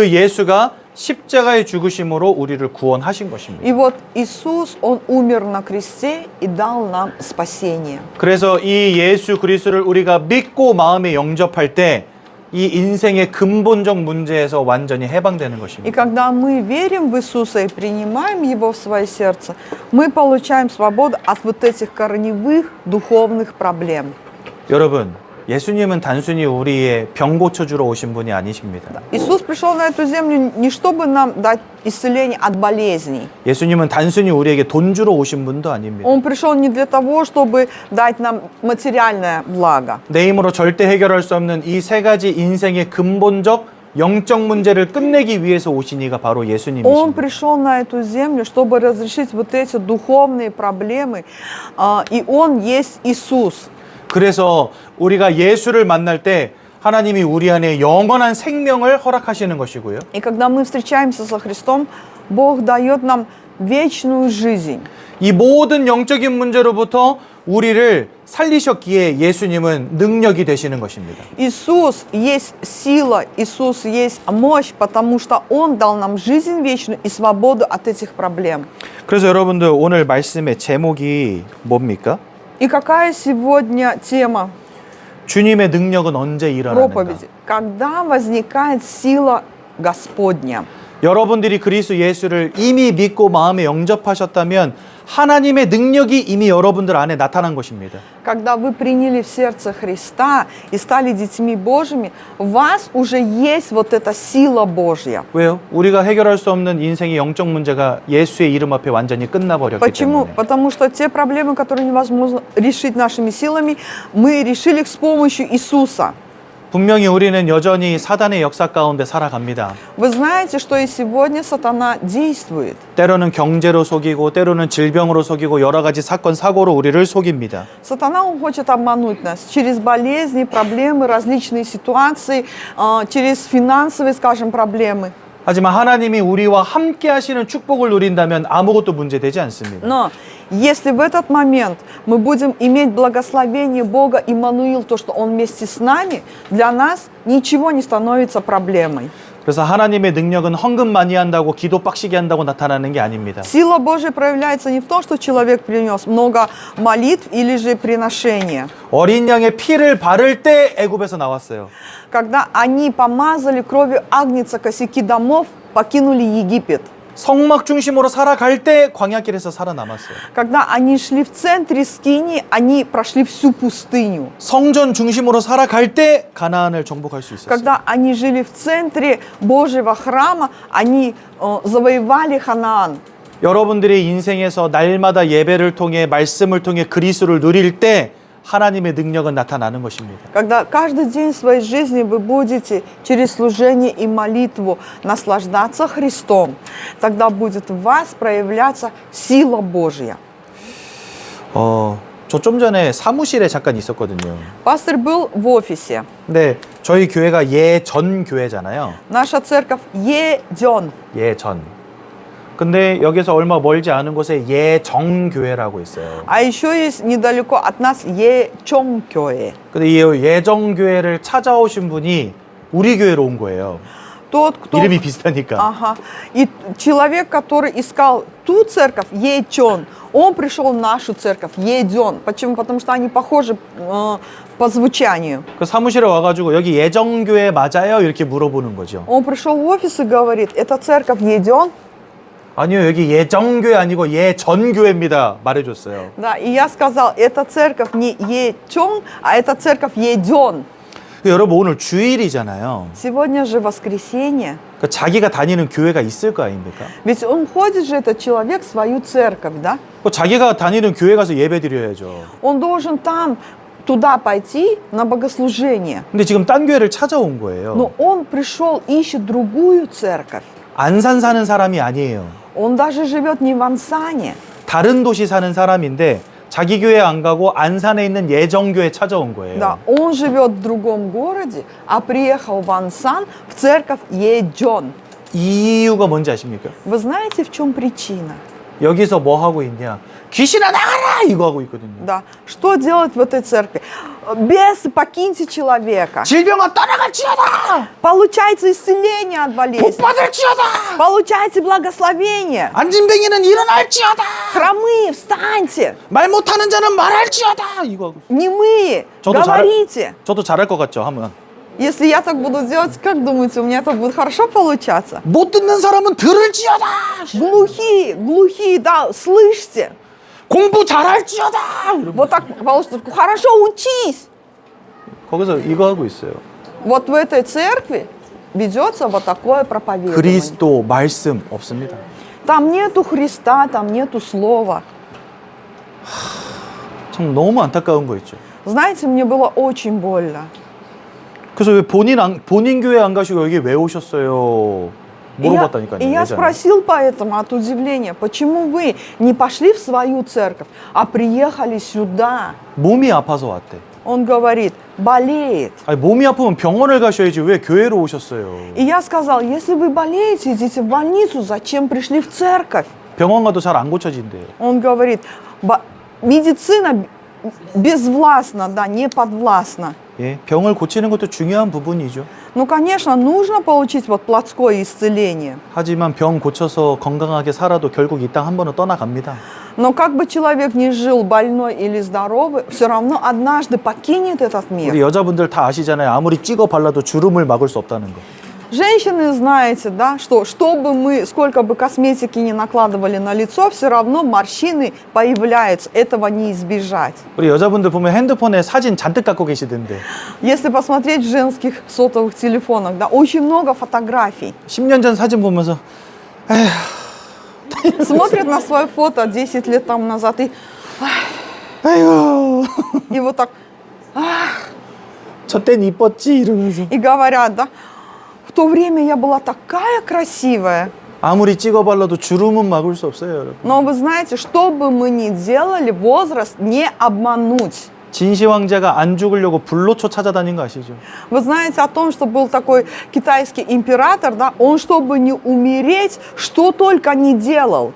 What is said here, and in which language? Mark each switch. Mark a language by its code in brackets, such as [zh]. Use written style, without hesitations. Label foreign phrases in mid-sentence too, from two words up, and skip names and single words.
[ko] 그 예수가 십자가의 죽으심으로 우리를 구원하신 것입니다. [ru] И вот Иисус, Он умер на кресте и дал нам спасение. [ko] 그래서 이 예수 그리스도를 우리가 믿고 마음에 영접할 때 이 인생의 근본적 문제에서 완전히 해방되는 [ru] И [ko] 것입니다. [ru] когда мы верим в Иисуса и принимаем Его в свое сердце, мы получаем свободу от вот этих корневых духовных проблем. [ko] 여러분, 예수님은 단순히 우리의 병 고쳐주러 오신 분이 아니십니다. [ru] Иисус пришел на эту землю не чтобы нам дать исцеление от болезней. [ko] 예수님은 단순히 우리에게 돈 주러 오신 분도 아닙니다. [ru] Он пришел не для того, чтобы дать нам материальное благо. [ko] 내 힘으로 절대 해결할 수 없는 이 세 가지 인생의 근본적 영적 문제를 끝내기 위해서 오신 이가 바로 [ru] Он [ko] 예수님이십니다. [ru] пришел на эту землю, чтобы разрешить вот эти духовные проблемы, и Он есть Иисус. [ko] 그래서 우리가 예수를 만날 때 하나님이 우리 안에 영원한 생명을 허락하시는 것이고요. [ru] И когда мы встречаемся со Христом, Бог дает нам вечную жизнь. [ko] 이 모든 영적인 문제로부터 우리를 살리셨기에 예수님은 능력이 되시는 것입니다. [ru] Иисус есть сила, Иисус есть мощь, потому что Он дал нам жизнь вечную и свободу от этих проблем. [ko] 그래서 여러분들 오늘 말씀의 제목이 뭡니까? [ru] И какая сегодня тема [ko] 주님의 능력은 언제 일어나는가? [ru] проповеди? Когда возникает сила Господня? [ko] 여러분들이 그리스도 예수를 이미 믿고 마음에 영접하셨다면 하나님의 능력이 이미 여러분들 안에 나타난 것입니다. [ru] Когда вы приняли в сердце Христа и стали детьми Божьими, в вас уже есть вот эта сила Божья. [ko] 왜요? 우리가 해결할 수 없는 인생의 영적 문제가 예수의 이름 앞에 완전히 끝나버렸기 [ru] Почему? [ko] 때문에. [ru] Потому что те проблемы, которые невозможно решить нашими силами, мы решили их с помощью Иисуса. [ko] 분명히 우리는 여전히 사단의 역사 가운데 살아갑니다. [ru] Вы знаете, что и сегодня сатана действует. [ko] 때로는 경제로 속이고 때로는 질병으로 속이고 여러 가지 사건 사고로 우리를 속입니다. [ru] Сатана, он хочет обмануть нас через болезни, проблемы, различные ситуации, через финансовые, скажем, проблемы. [ko] 하지만 하나님이 우리와 함께 하시는 축복을 누린다면 아무것도 문제되지 않습니다. [ru] Но если в этот момент мы будем иметь благословение Бога, Иммануил, то, что Он вместе с нами, для нас ничего не становится проблемой. [ko] 그래서 하나님의 능력은 헌금 많이 한다고 기도 빡시게 한다고 나타나는 게 아닙니다. [ru] Сила Божья проявляется не в том, что человек принес много молитв или же приношения. [ko] 어린 양의 피를 바를 때 애굽에서 나왔어요. [ru] Когда они помазали кровью агнца косяки домов, покинули Египет. [ko] 성막 중심으로 살아갈 때 광야길에서 살아남았어요. [ru] Когда они шли в центре Скинии, они прошли всю пустыню. [ko] 성전 중심으로 살아갈 때 가나안을 정복할 수 있었어요. [ru] Когда они жили в центре Божьего храма, они завоевали Ханаан. [ko] 여러분들의 인생에서 날마다 예배를 통해 말씀을 통해 그리스도를 누릴 때 하나님의 능력은 나타나는 것입니다. [ru] Когда каждый день своей жизни вы будете через служение и молитву наслаждаться Христом, тогда будет в вас проявляться сила Божья. [ko] 저 좀 전에 사무실에 잠깐 있었거든요. [ru] Пастор был в офисе. [ko] 근데 저희 교회가 예전 교회잖아요. [ru] Наша церковь Еден. [ko] 예전. 근데 여기서 얼마 멀지 않은 곳에 예정교회라고 있어요. [ru] А еще есть недалеко от нас Ечонгкёе. [ko] 근데 이 예정교회를 찾아오신 분이 우리 교회로 온 거예요. [ru] Тот, кто... [ko] 이름이 비슷하니까. [ru] Ага. И человек, который искал ту церковь, Ечон, он пришел в нашу церковь, Еден. Почему? Потому что они похожи по звучанию. [ko] 그 사무실에 와가지고 여기 예정교회 맞아요? 이렇게 물어보는 거죠. [ru] Он пришел в офис и говорит, это церковь Еден? [ko] 아니요, 여기 예정교회 아니고 예전교회입니다. 말해줬어요. [ru] Да, и я сказал, это церковь не Ечон, а это церковь Еден. [ko] 여러분 오늘 주일이잖아요. [ru] Сегодня же воскресенье. [ko] 그러니까 자기가 다니는 교회가 있을 거 아닙니까? [ru] Ведь он ходит же, этот человек, в свою церковь, да? [ko] 자기가 다니는 교회 가서 예배 드려야죠. [ru] Он должен там, туда пойти на богослужение. [ko] 근데 지금 딴 교회를 찾아온 거예요. [ru] Но он пришел, ищет другую церковь. [ko] 안산 사는 사람이 아니에요. [ru] Он даже живет не в Ансане. [ko] 다른 도시 사는 사람인데 자기 교회 안 가고 안산에 있는 예정교회 찾아온 거예요. [ru] Да, он живет в другом городе, а приехал в Ансан, в церковь Еден. [ko] 이유가 뭔지 아십니까? [ru] Вы знаете, в чем причина? [ko] 여기서 뭐 하고 있냐? 귀신아 나가라! 이거 하고 있거든요. [ru] Да. Что делать в этой церкви? Бесы, покиньте человека. [ko] 질병아 떠나갈지어다! [ru] Получайте исцеление от болезни. [ko] 복받을지어다! [ru] Получайте благословение. [ko] 안진뱅이는 일어날지어다! [ru] Хромые, встаньте. [ko] 말 못하는 자는 말할지어다! 이거 하고. [ru] Немые, [ko] 저도 [ru] говорите. [ko] 저도 잘할 것 같죠, 하면. [ru] Если я так буду делать, как думаете, у меня это будет хорошо получаться? [ko] 못 듣는 사람은 들을지어다! [ru] Глухие, да, слышите. [ko] 공부 잘할지어다! [ru] Вот так получится. Хорошо учись. [ko] 거기서 이거 하고 있어요. [ru] Вот в этой церкви ведется вот такое проповедование. [ko] 그리스도 말씀 없습니다. [ru] Там нету Христа, там нету Слова. [ko] 참 너무 안타까운 거 있죠. [ru] Знаете, мне было очень больно. [ko] 그래서 왜 본인 교회 안 가시고 여기 왜 오셨어요? 물어봤다니까요. [ru] И я [ko] 예전에. [ru] спросил поэтому от удивления, почему вы не пошли в свою церковь, а приехали сюда? [ko] 몸이 아파서 왔대. [ru] Он говорит, болеет. [ko] 아니, 몸이 아프면 병원을 가셔야지 왜 교회로 오셨어요? [ru] И я сказал, если вы болеете, идите в больницу, зачем пришли в церковь? [ko] 병원 가도 잘 안 고쳐진대요. [ru] Он говорит, медицина безвластна, да, не подвластна. [ko] 예, 병을 고치는 것도 중요한 부분이죠. [ru] Ну, конечно, нужно получить вот плотское исцеление. [ko] 하지만 병 고쳐서 건강하게 살아도 결국 이 땅 한 번은 떠나갑니다. [ru] Но как бы человек ни жил больной или здоровый, все равно однажды покинет этот мир. [ko] 우리 여자분들 다 아시잖아요. 아무리 찍어 발라도 주름을 막을 수 없다는 거. [ru] Женщины, знаете, да, что бы мы, сколько бы косметики ни накладывали на лицо, все равно морщины появляются. Этого не избежать. [ko] 우리 여자분들 보면 핸드폰에 사진 잔뜩 갖고 계시던데 [ru] Если посмотреть в женских сотовых телефонах, да, очень много фотографий. [ko] 10년 전 사진 보면서 [ru] Смотрят на свое фото 10 лет тому назад [ko] 아이고 [ru] и вот так, [ko] 저땐 이뻤지 이러면서 [ru] и говорят, да, в то время я была такая красивая. [ko] 아무리 찍어 발라도 주름은 막을 수 없어요, 여러분. [ru] Но вы знаете, что бы мы ни делали, возраст не обмануть. [ko] 진시 황제가 안 죽으려고 불로초 찾아다닌 거 아시죠? [ru] Вы знаете о том, что был такой китайский император, да, он, чтобы не умереть, что только не делал.